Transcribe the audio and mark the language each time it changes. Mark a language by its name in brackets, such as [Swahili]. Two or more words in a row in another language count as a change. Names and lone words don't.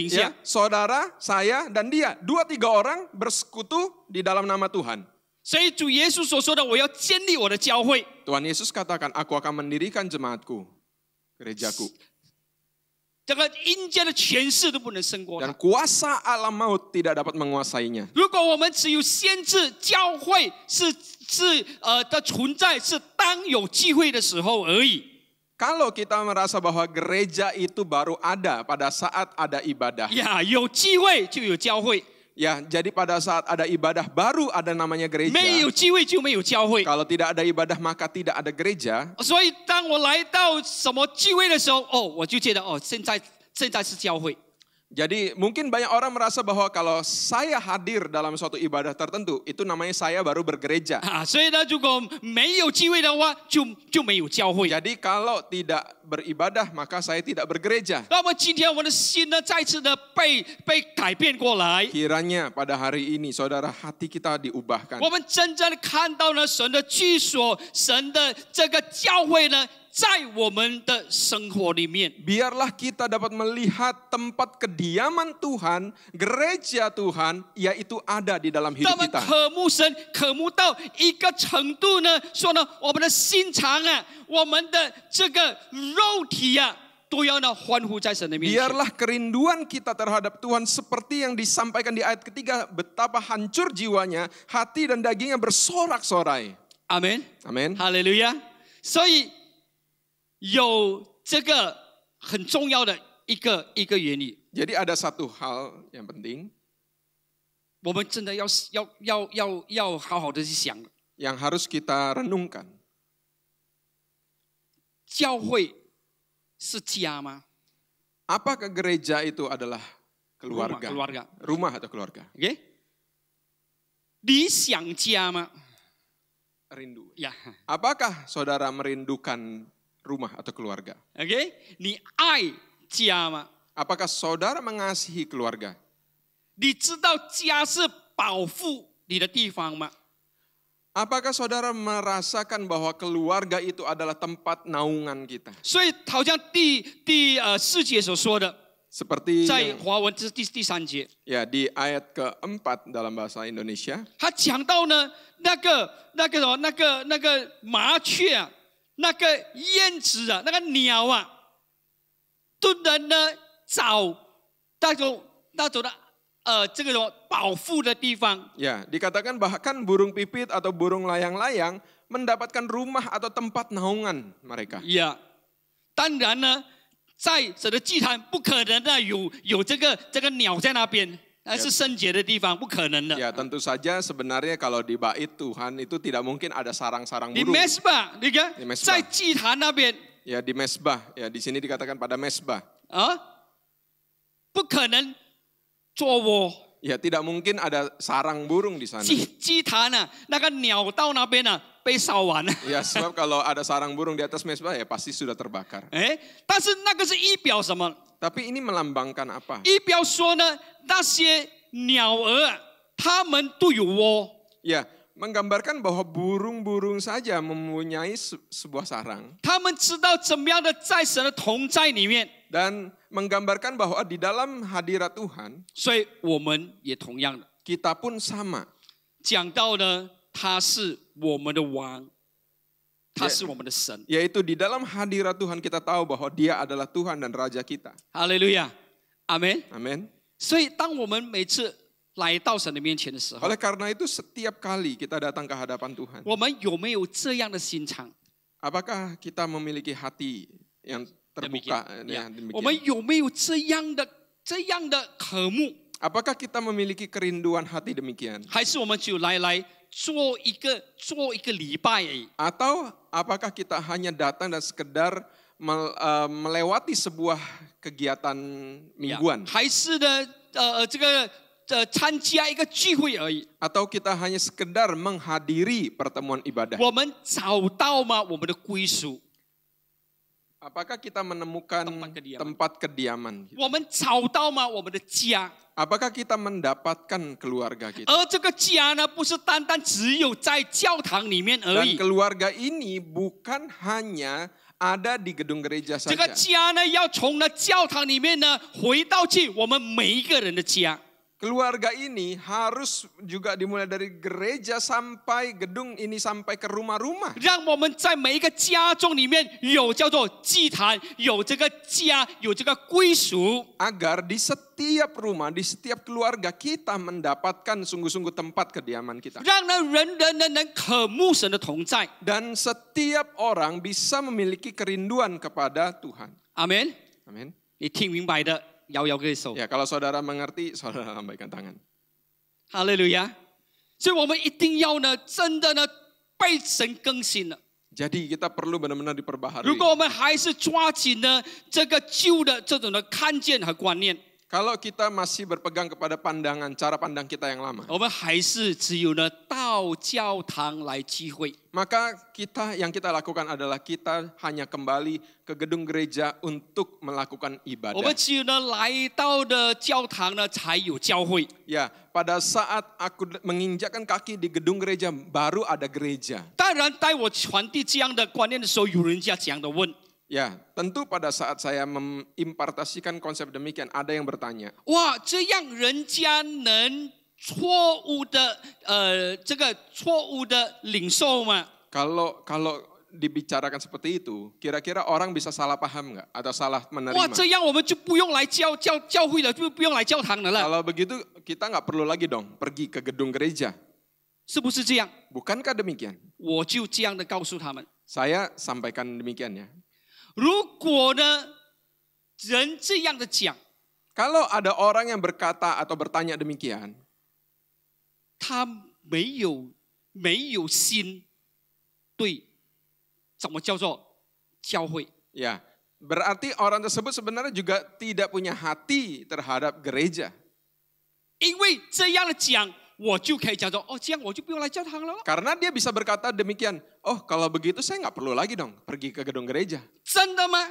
[Indonesian] Ya, [Chinese] 下。 [Indonesian] saudara, saya, dan dia. 2-3 orang bersekutu di dalam nama Tuhan. [Chinese] 所以主耶稣所说的，我要建立我的教会。 [Indonesian] Tuhan Yesus katakan, aku akan mendirikan jemaatku, gerejaku. [Chinese] 这个阴间的权势都不能胜过 [Indonesian] Dan [Chinese] 他。 [Indonesian] kuasa alam maut tidak dapat menguasainya. [Chinese] 如果我们只有限制教会的存在是当有机会的时候而已。 [Indonesian] Kalau kita merasa bahwa gereja itu baru ada pada saat ada ibadah. [Chinese] 呀，有机会就有教会， [Indonesian] Ya, jadi pada saat ada ibadah baru ada namanya gereja. [Chinese] 没有机会就没有教会。 [Indonesian] Kalau tidak ada ibadah maka tidak ada gereja. [Chinese] 所以当我来到什么聚会的时候，我就觉得现在是教会。 [Indonesian] Jadi mungkin banyak orang merasa bahwa kalau saya hadir dalam suatu ibadah tertentu, itu namanya saya baru bergereja. [Chinese] 所以呢，如果没有机会的话，就没有教会。 [Indonesian] Jadi kalau tidak beribadah maka saya tidak bergereja. [Chinese] 那么今天我们的心呢，再次的被改变过来。 [Indonesian] Kiranya pada hari ini saudara hati kita diubahkan. [Chinese] 我们真正的看到呢，神的居所，神的这个教会呢，在我们的生活里面。 [Indonesian] Biarlah kita dapat melihat tempat kediaman Tuhan, gereja Tuhan, yaitu ada di dalam [Chinese] 当 [Indonesian] hidup [Chinese] 我们 [Indonesian] kita. [Chinese] 渴慕神，渴慕到一个程度呢，说呢，我们的心肠啊，我们的这个肉体啊，都要呢欢呼在神的面前。 [Indonesian] Biarlah kerinduan kita terhadap Tuhan seperti yang disampaikan di ayat ketiga, betapa hancur jiwanya, hati dan dagingnya bersorak-sorai. [Chinese] 阿门， [Indonesian] Amin. [Chinese] 哈利路亚。所以有这个很重要的一个原理， [Indonesian] Jadi ada satu hal yang penting [Chinese] 我们真的要好好的去想， [Indonesian] yang harus kita renungkan. [Chinese] 教会是家吗？ [Indonesian] Apakah gereja itu adalah keluarga? keluarga. Rumah atau keluarga? [Chinese] OK， 理想家吗？ [Indonesian] Rindu. [Chinese] 呀 [Indonesian] Apakah saudara merindukan rumah atau keluarga? [Chinese] ，OK， 你爱家吗？ [Indonesian] Apakah saudara mengasihi keluarga? [Chinese] 你知道家是保护你的地方吗？ [Indonesian] Apakah saudara merasakan bahwa keluarga itu adalah tempat naungan kita? [Chinese] 所以好像第4节所说的， [Indonesian] Seperti [Chinese] 在 [Indonesian] yang, [Chinese] 华文这是第3节， [Indonesian] ya di ayat keempat dalam bahasa Indonesia, [Chinese] 他讲到呢那个麻雀啊，那个燕子啊，那个鸟啊，都能呢找那种的这个保护的地方。 [Indonesian] ya dikatakan bahkan burung pipit atau burung layang-layang mendapatkan rumah atau tempat naungan mereka. [Chinese] 呀，当然呢，在神的祭坛不可能呢有这个鸟在那边是圣洁的地方，不可能的。 [Indonesian] Ya, tentu saja sebenarnya kalau di bait Tuhan itu tidak mungkin ada sarang-sarang [Chinese] 你 [Indonesian] burung. mesbah， [Chinese] 你看 [Indonesian] Di mesbah [Chinese] 在祭坛那边 [Indonesian] Ya, di mesbah. Ya, di sini dikatakan pada mesbah. [Chinese] 啊，不可能做窝。 [Indonesian] Ya, tidak mungkin ada sarang burung di sana. [Chinese] 祭坛啊，那个鸟到那边啊，被烧完了。 [Indonesian] Ya, sebab kalau ada sarang burung di atas mesbah ya pasti sudah terbakar. [Chinese] 哎，但是那个是预表什么？ [Indonesian] Tapi ini melambangkan apa? [Chinese] 预表说呢，那些鸟儿啊，它们都有窝。 [Indonesian] Ya, menggambarkan bahwa burung-burung saja mempunyai sebuah sarang. [Chinese] 他们知道怎么样的在神的同在里面， [Indonesian] Dan menggambarkan bahwa di dalam hadirat Tuhan, [Chinese] 所以我们也同样的 [Indonesian] kita pun sama. [Chinese] 讲到呢，他是我们的王，他是我们的神。 [Indonesian] Yaitu di dalam hadirat Tuhan kita tahu bahwa Dia adalah Tuhan dan Raja kita. [Chinese] 哈利路亚，阿门。 [Indonesian] Amin. [Chinese] 所以当我们每次来到神的面前的时候， [Indonesian] Oleh karena itu setiap kali kita datang ke hadapan Tuhan, [Chinese] 我们有没有这样的心肠？ [Indonesian] apakah kita memiliki hati yang terbuka? Ya, [Chinese] 我们 [Indonesian] demikian. [Chinese] 有没有这样的渴慕？ [Indonesian] Apakah kita memiliki kerinduan hati demikian? [Chinese] 还是我们只有来做一个礼拜而已？ [Indonesian] Atau apakah kita hanya datang dan sekedar melewati sebuah kegiatan mingguan? [Chinese] 还是呢这个参加一个聚会而已？ [Indonesian] Atau kita hanya sekedar menghadiri pertemuan ibadah? [Chinese] 我们找到吗？我们的归属？ [Indonesian] Apakah kita menemukan tempat kediaman? [Chinese] 我们找到吗？我们的家？ [Indonesian] Apakah kita mendapatkan keluarga kita? [Chinese] 而这个家呢，不是单单只有在教堂里面而 [Indonesian] Dan [Chinese] 已。 [Indonesian] keluarga ini bukan hanya ada di gedung gereja [Chinese] 这个 [Indonesian] saja. [Chinese] 家呢，要从呢教堂里面呢回到去我们每一个人的家。 [Indonesian] Keluarga ini harus juga dimulai dari gereja sampai gedung ini sampai ke rumah-rumah. [Chinese] 让我们在每一个家中里面有叫做祭坛，有这个家，有这个归属。 [Indonesian] Agar di setiap rumah, di setiap keluarga kita mendapatkan sungguh-sungguh tempat kediaman kita. [Chinese] 让人渴慕神的同在。 [Indonesian] Dan setiap orang bisa memiliki kerinduan kepada Tuhan. [Chinese] 阿门。 [Indonesian] Amin. [Chinese] 你听明白的，摇摇个手。 [Indonesian] Ya, kalau saudara mengerti, saudara lambaikan tangan. [Chinese] 哈利路亚。所以我们一定要呢，真的呢被神更新了。 [Indonesian] Jadi kita perlu benar-benar [Chinese] 如 [Indonesian] diperbaharui. [Chinese] 果我们还是抓紧呢这个旧的这种的看见和观念， [Indonesian] Kalau kita masih berpegang kepada pandangan, cara pandang kita yang lama, [Chinese] 我们还是只有呢到教堂来聚会。 [Indonesian] maka yang kita lakukan adalah kita hanya kembali ke gedung gereja untuk melakukan [Chinese] 我们 [Indonesian] ibadah. [Chinese] 只有呢来到的教堂呢才有教会。 [Indonesian] Ya, pada saat aku menginjakkan kaki di gedung gereja, baru ada gereja. [Chinese] 当然，当我传递这样的观念的时候，有人家这样的问： [Indonesian] Ya, tentu pada saat saya mengimpartasikan konsep demikian, ada yang bertanya, [Chinese] 哇，这样人家能错误的这个错误的领受吗？ [Indonesian] kalau dibicarakan seperti itu, kira-kira orang bisa salah paham nggak atau salah [Chinese] 哇， [Indonesian] menerima? [Chinese] 这样我们就不用来教会了，就不用来教堂了啦， [Indonesian] Kalau begitu kita nggak perlu lagi dong pergi ke gedung gereja. [Chinese] 是不是这样？ [Indonesian] Bukankah demikian? [Chinese] 我就这样的告诉他们： [Indonesian] Saya sampaikan demikian ya. [Chinese] 如果呢人这样的讲， [Indonesian] Kalau ada orang yang berkata atau bertanya demikian, [Chinese] 他没有心对，怎么叫做教会？ [Indonesian] ya berarti orang tersebut sebenarnya juga tidak punya hati terhadap gereja. [Chinese] 因为这样的讲，我就可以讲说，哦，这样我就不用来教堂了。 [Indonesian] Karena dia bisa berkata demikian, oh kalau begitu saya nggak perlu lagi dong pergi ke gedung gereja. [Chinese] 真的吗？